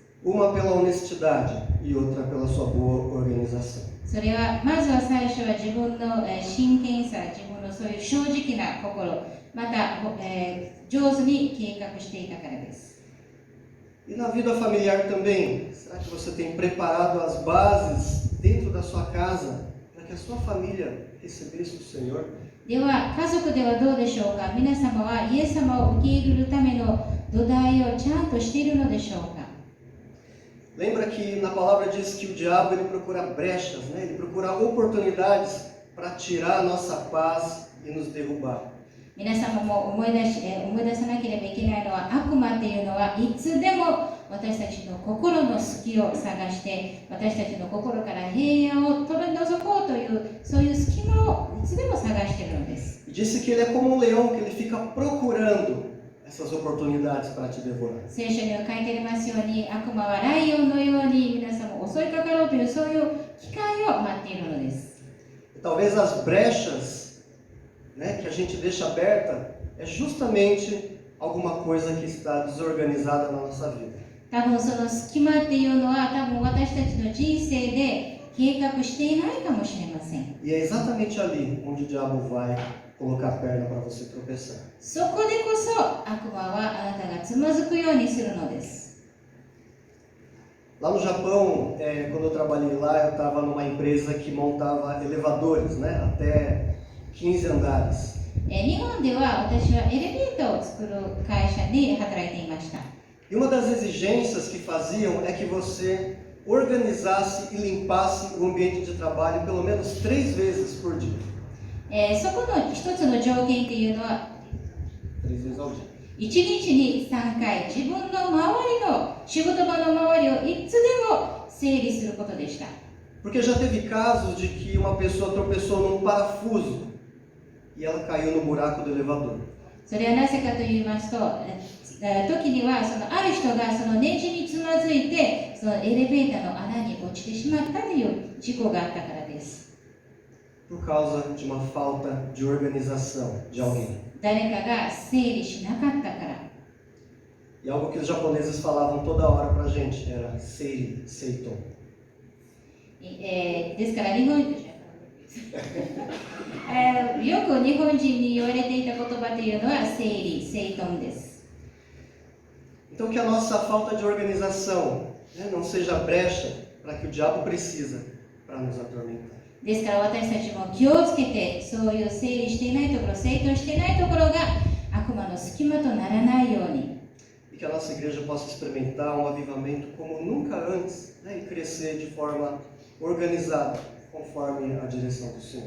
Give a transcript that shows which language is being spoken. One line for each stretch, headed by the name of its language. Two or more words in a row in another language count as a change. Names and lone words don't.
Portuguese: Uma pela honestidade e outra pela sua boa organização.
Japanese: それはまずは最初は自分の、真剣さ、自分のそういう正直な心、また、上手に計画していたからです。
Portuguese: E na vida familiar também, será que você tem preparado as bases dentro da sua casa para que a sua família recebesse o Senhor?
Japanese: では家族ではどうでしょうか。皆様はイエス様を受け入れるための土台をちゃんとしているのでしょうか。
Portuguese: Lembra que na palavra diz que o diabo ele procura brechas, né? Ele procura oportunidades para tirar a nossa paz e nos derrubar.
Japanese: 皆様も思い出さなければいけないのは、悪魔っていうのはいつでも私たちの心の隙を探して、私たちの心から平安を取り除こうというそういう隙間をいつでも探しているのです。
Portuguese: E disse que ele é como um leão, que ele fica procurando essas oportunidades para te devorar.
Japanese: 聖書には書いてありますように、悪魔はライオンのように皆様を襲いかかろうというそういう機会を待っているのです。
Portuguese: E talvez as brechas, né, que a gente deixa aberta é justamente alguma coisa que está desorganizada na nossa vida.
Japanese: 多分その隙間っていうのは多分私たちの人生で計画していないかもしれません。
Portuguese: E é exatamente ali onde o diabo vai colocar a perna para você tropeçar.
Japanese: そこでこそ悪魔はあなたがつまずくようにするのです。
Portuguese: Lá no Japão, quando eu trabalhei lá, eu estava numa empresa que montava elevadores, né, até 15 andares.
Japanese: 日本では私はエレベーターを作る会社で働いていました。
Portuguese: E uma das exigências que faziam é que você organizasse e limpasse o ambiente de trabalho pelo menos 3 vezes por dia.
Japanese: そこの一つの条件っていうのは
Portuguese: 3 vezes ao dia.
Japanese: 1 日に3回自分の周りの仕事場の周りをいつでも整理することでした。
Portuguese: Porque já teve casos de que uma pessoa tropeçou num parafuso e ela caiu no buraco do elevador.
Japanese: それはなぜかと言いますと、時にはそのある人がそのネジにつまずいてそのエレベーターの穴に落ちてしまったという事故があったからです。
Portuguese: Por causa de uma falta de organização de alguém.
Japanese: 誰かが整理しなかったから。
Portuguese: E algo que os japoneses falavam toda hora pra gente era
Japanese: 整理、整頓. ですから日本よく日本人に言われていた言葉というのは整理整頓です。
Portuguese: Então que a nossa falta de organização, né, não seja brecha para que o diabo precisa para nos atormentar.
Japanese: ですから私たちも気をつけて、そういう整理していないところ、整頓していないところが悪魔の隙間とならないように。
Portuguese: E que a nossa igreja possa experimentar um avivamento como nunca antes, né, e crescer de forma organizada, conforme a direção do Senhor.